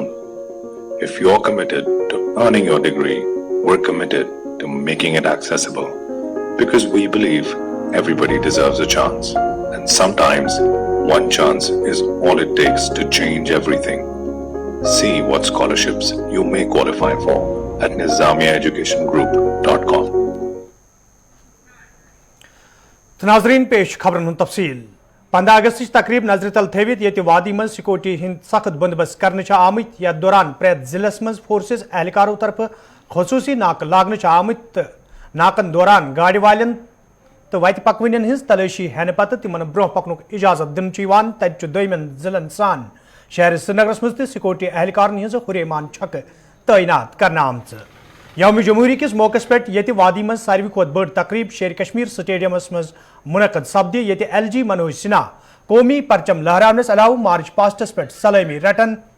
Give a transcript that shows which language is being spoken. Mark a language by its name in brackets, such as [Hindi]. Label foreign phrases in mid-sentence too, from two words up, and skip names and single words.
[English] If you're committed to earning your degree, we're committed to making it accessible. Because we believe everybody deserves a chance. And sometimes one chance is all it takes to change everything. See what scholarships you may qualify for at nizamiaeducationgroup.com. [Kashmiri] नाजरीन पेश खबरन तफसील 15 अगस्त तकरीब नजर तल थवित ये वादी मज सिक्योरिटी हिंद सख्त बंदोबस्त करने आमत यथ दौरान प्रेत जिलस मज फोर्सेस एहलकारों तरफ खसूसी नाक लागन आमत नाकन दौरान गाड़ वालन तो वत पकवन हज तलाशी हेन पत तिमन ब्रोह पकनुक इजाजत दिन तत दमन जिलन सान शहर श्रीनगरस मज सिक्योरिटी एहलकारन हज हुरेमान छक तैनात करना आमच। यौम जमहूरी किस मौके पे ये वादी मज सारवी खुद बड़ तकरीब शेर कश्मीर स्टेडियमस मज मुनक़द सपदि ये LG मनोज सिन्हा कौमी परचम लहरावनस अलाव [English] march pasts [Kashmiri] पे सलामी रटन